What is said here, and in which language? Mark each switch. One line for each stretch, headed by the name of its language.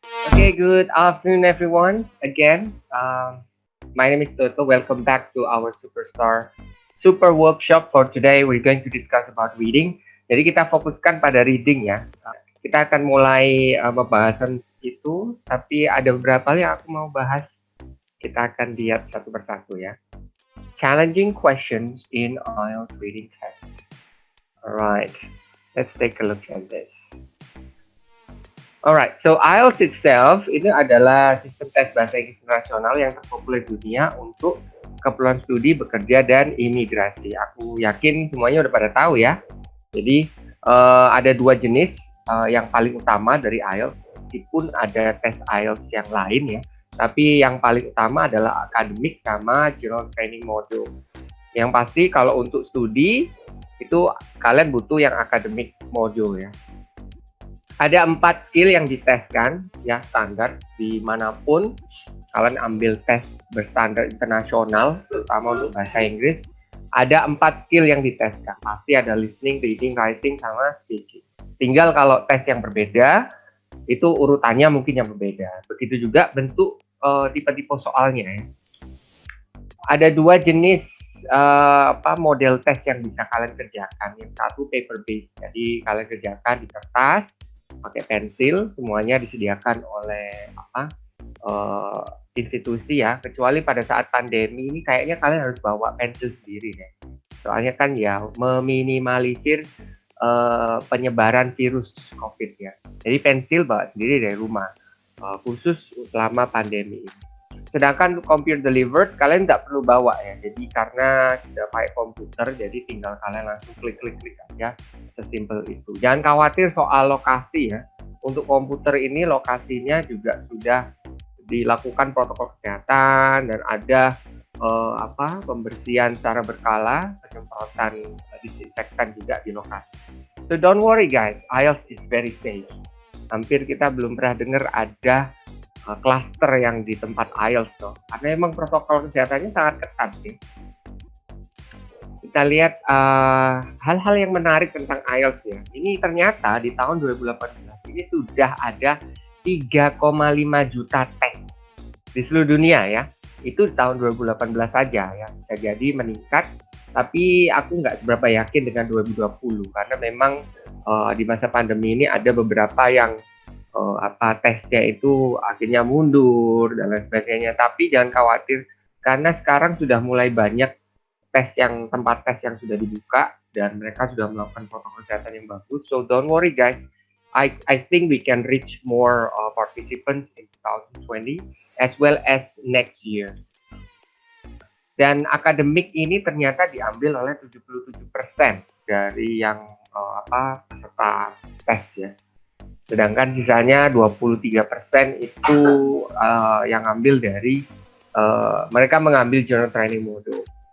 English: Okay, good afternoon everyone. Again, my name is Toto. Welcome back to our Super Workshop. For today, we're going to discuss about reading.
Indonesian: Jadi kita fokuskan pada reading ya. Kita akan mulai pembahasan itu, tapi ada beberapa yang aku mau bahas. Kita akan lihat satu persatu ya.
English: Challenging questions in IELTS reading test. Alright, let's take a look at this. Alright, so IELTS itself
Indonesian: ini adalah sistem tes bahasa Inggris internasional yang terpopuler di dunia untuk keperluan studi, bekerja, dan imigrasi. Aku yakin semuanya udah pada tahu ya. Jadi ada dua jenis yang paling utama dari IELTS, meskipun ada tes IELTS yang lain ya. Tapi yang paling utama adalah akademik sama general training module. Yang pasti kalau untuk studi itu kalian butuh yang akademik module ya. Ada 4 skill yang diteskan ya, standar dimanapun kalian ambil tes berstandar internasional, terutama untuk bahasa Inggris. Ada 4 skill yang diteskan. Pasti ada listening, reading, writing, sama speaking. Tinggal kalau tes yang berbeda, itu urutannya mungkin yang berbeda. Begitu juga bentuk tipe-tipe soalnya ya. Ada 2 jenis model tes yang bisa kalian kerjakan. Yang satu paper based, jadi kalian kerjakan di kertas, pakai pensil, semuanya disediakan oleh institusi ya. Kecuali pada saat pandemi ini kayaknya kalian harus bawa pensil sendiri deh. Soalnya kan ya meminimalisir penyebaran virus COVID ya. Jadi pensil bawa sendiri dari rumah, khusus selama pandemi ini. Sedangkan untuk computer delivered kalian nggak perlu bawa ya. Jadi karena sudah pakai komputer, jadi tinggal kalian langsung klik aja, sesimpel itu. Jangan khawatir soal lokasi ya. Untuk komputer ini lokasinya juga sudah dilakukan protokol kesehatan dan ada pembersihan secara berkala, penyemprotan disinfektan juga di lokasi.
English: So don't worry guys, IELTS is very safe.
Indonesian: Hampir kita belum pernah dengar ada cluster yang di tempat IELTS loh. Karena memang protokol kesehatannya sangat ketat sih. Kita lihat hal-hal yang menarik tentang IELTS ya. Ini ternyata di tahun 2018 ini sudah ada 3,5 juta tes di seluruh dunia ya. Itu di tahun 2018 saja ya. Bisa jadi meningkat, tapi aku nggak seberapa yakin dengan 2020 karena memang di masa pandemi ini ada beberapa yang tesnya itu akhirnya mundur dan lain sebagainya. Tapi jangan khawatir karena sekarang sudah mulai banyak tempat tes yang sudah dibuka dan mereka sudah melakukan protokol kesehatan yang bagus.
English: So don't worry guys, I think we can reach more participants in 2020 as well as next year.
Indonesian: Dan akademik ini ternyata diambil oleh 77% dari yang peserta tes ya. Sedangkan sisanya 23% itu yang ambil dari mereka mengambil general training module.